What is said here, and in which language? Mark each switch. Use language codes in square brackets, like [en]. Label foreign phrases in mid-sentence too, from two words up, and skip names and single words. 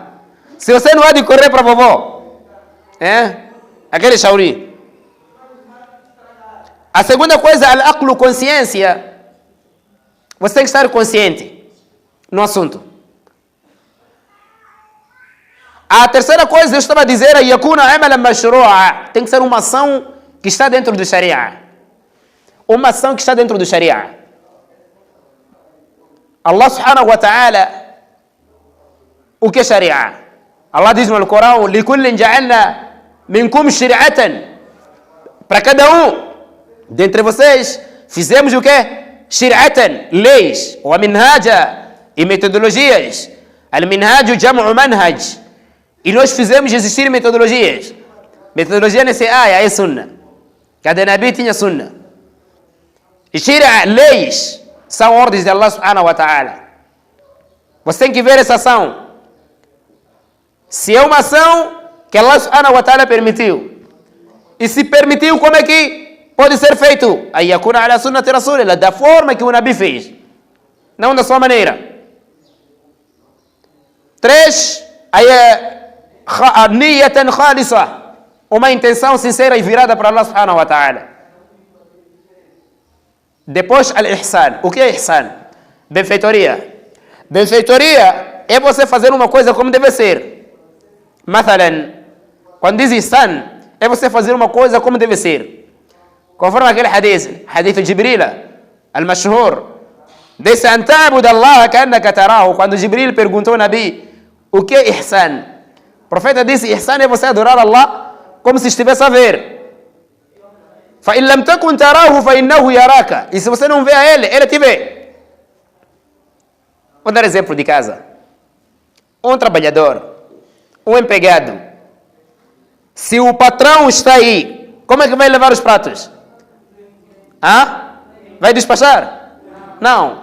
[pt] Se você não há de correr para vovô. Aquele chauri. A segunda coisa, al-aqlu, consciência. Você tem que estar consciente no assunto. A terceira coisa, eu estava a dizer, [ar] يكون عملا مشروعا. [pt] Tem que ser uma ação que está dentro do Sharia. Uma ação que está dentro do Sharia. [ar] الله سبحانه وتعالى, [pt] o que é Sharia? Allah diz no Corão, [ar] لِكُلٍّ جَعَلْنَا مِنْكُمْ شِرْعَةً. [pt] Para cada um dentre vocês, fizemos o quê? Shir'atan, leis. [ar] ومنهاجا, [pt] e metodologias. [ar] المنهاج جمع منهج. [pt] E nós fizemos existir metodologias. Metodologia nesse aya é sunna. Cada nabi tinha sunna. E shir'a, leis, são ordens de Allah [ar] سبحانه وتعالى. [pt] Você tem que ver essa ação. Se é uma ação que Allah [ar] سبحانه وتعالى [pt] permitiu. E se permitiu, como é que pode ser feito? Aí [ar] يكون على سنة رسول الله, [pt] da forma que o Nabi fez. Não da sua maneira. 3, aí [ar] نية خالصة, [pt] uma intenção sincera e virada para Allah [ar] سبحانه وتعالى. [pt] Depois, al-ihsan. O que é ihsan? Benfeitoria. Benfeitoria é você fazer uma coisa como deve ser. Mathalan, quando diz ihsan, é você fazer uma coisa como deve ser. Conforme aquele hadith de Jibril, al-mashhur, disse, [ar] أن تعبد الله كأنك تراه. [pt] Quando Jibril perguntou ao Nabi, o que é ihsan? O profeta disse, ihsan é você adorar Allah como se estivesse a ver. [ar] فَإِنْ لَمْ تَكُنْ تَرَاهُ فَإِنَّهُ يَرَاكَ. [pt] E se você não vê a ele te vê. Vou dar exemplo de casa. Um trabalhador, um empregado. Se o patrão está aí, como é que vai levar os pratos? Vai despachar? Não.